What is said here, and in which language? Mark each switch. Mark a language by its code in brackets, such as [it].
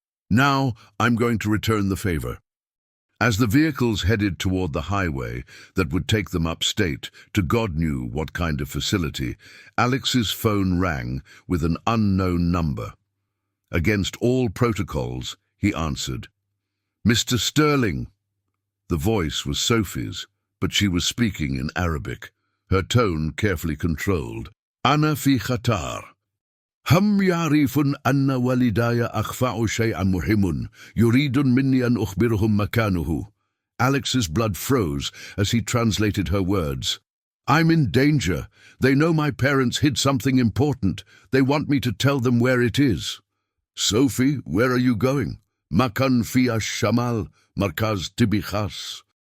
[en] "Now I'm going to return the favor." As the vehicles headed toward the highway that would take them upstate to God knew what kind of facility, Alex's phone rang with an unknown number. Against all protocols, he answered. "Mr. Sterling." The voice was Sophie's, but she was speaking in Arabic, her tone carefully controlled. [ar] "Ana fi khatar. هم يعرفون أن والداي أخفوا شيئا مهما يريدون مني أن أخبرهم مكانه." [en] Alex's blood froze as he translated her words. "I'm in danger. They know my parents hid something important. They want me to tell them where it is." "Sophie, where are you going?" [ar] "Makan fi ash-shamal, markaz tibi khas.